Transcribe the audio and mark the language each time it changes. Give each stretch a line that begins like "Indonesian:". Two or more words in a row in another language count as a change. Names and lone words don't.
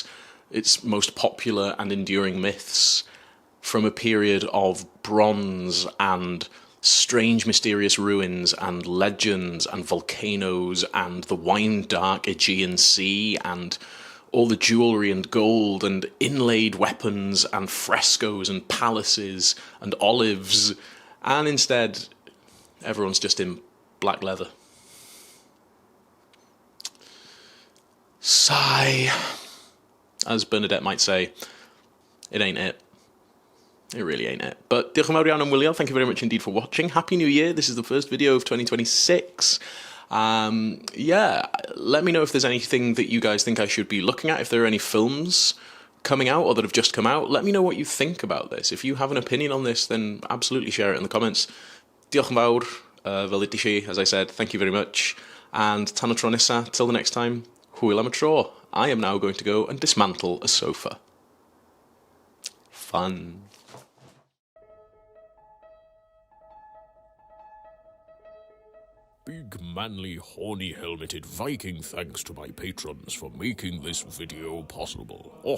English: its most popular and enduring myths, from a period of bronze and strange mysterious ruins and legends and volcanoes and the wine-dark Aegean Sea and all the jewellery and gold and inlaid weapons and frescoes and palaces and olives, and instead everyone's just in black leather. Sigh. As Bernadette might say, it ain't it. It really ain't it.
Welsh: But diolch yn fawr iawn am wylio.
English: Thank you very much indeed for watching. Happy New Year. This is the first video of 2026. Let me know if there's anything that you guys think I should be looking at. If there are any films coming out or that have just come out, let me know what you think about this. If you have an opinion on this, then absolutely share it in the comments.
Welsh: Diolch yn fawr. Fel ddudais i,
English: as I said, thank you very much.
Welsh: And tan y tro nesa,
English: till the next time,
Welsh: hwyl am y tro.
English: I am now going to go and dismantle a sofa. Fun. Big, manly, horny-helmeted Viking thanks to my patrons for making this video possible.